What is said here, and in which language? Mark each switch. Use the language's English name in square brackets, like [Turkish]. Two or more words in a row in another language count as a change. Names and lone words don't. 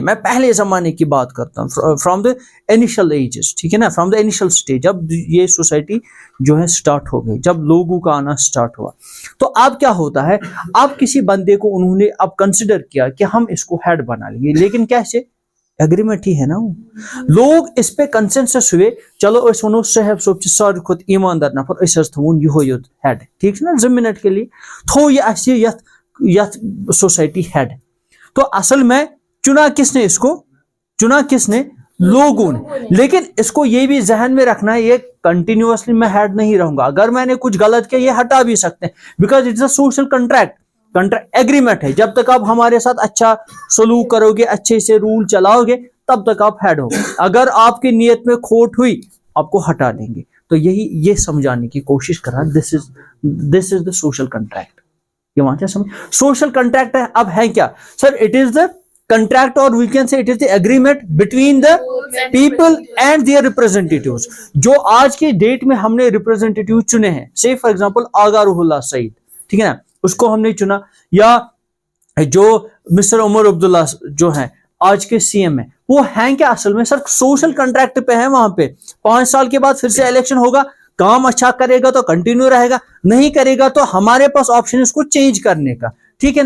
[Hindi] मैं पहले जमाने की बात करता हूँ, [English] from the initial ages, [Hindi] ठीक है ना, [English] from the initial stage, [Hindi] जब ये सोसाइटी जो है स्टार्ट हो गई, जब लोगों का आना स्टार्ट हुआ। तो अब क्या होता है, अब किसी बंदे को उन्होंने अब कंसिडर किया कि हम इसको हेड बना लेंगे, लेकिन कैसे? एग्रीमेंट ही है ना वो। लोग इस पे कंसेंसस हुए, चलो [Kashmiri] अस वनो साहब सोब सारे खुद ईमानदार नफर, अस थोन यह हेड, [Hindi] ठीक है ना, 2 मिनट के लिए [Kashmiri] थो यह यथ सोसाइटी हेड। [Hindi] तो असल में चुना किसने इसको? चुना किसने? लोगों ने। लेकिन इसको ये भी जहन में रखना है, ये कंटिन्यूअसली मैं हेड नहीं रहूंगा। अगर मैंने कुछ गलत किया, ये हटा भी सकते हैं, [English] because it's a social contract agreement [Hindi] है। जब तक आप हमारे साथ अच्छा सलूक करोगे, अच्छे से रूल चलाओगे, तब तक आप हेड हो। अगर आपकी नीयत में खोट हुई, आपको हटा देंगे। तो यही ये समझाने की कोशिश कर रहा है, [English] this is the social contract. [Hindi] ये वहां समझ [English] social contract [Hindi] है। अब है क्या सर? [English] It is the contract, and we can say it is the agreement between the people and their representatives. [Hindi] जो आज की डेट में हमने रिप्रेजेंटेटिव चुने हैं, [English] say for example [Hindi] आगा रूहुल्लाह सईद, ठीक है ना, उसको हमने चुना, या जो मिस्टर उमर अब्दुल्ला जो है आज के सीएम है, वो हैं क्या असल में? सर [English] social contract [Hindi] पे है। वहां पे 5 साल के बाद फिर से इलेक्शन होगा, काम अच्छा करेगा तो कंटिन्यू रहेगा, नहीं करेगा तो हमारे पास ऑप्शन है उसको चेंज करने का, ठीक है ना।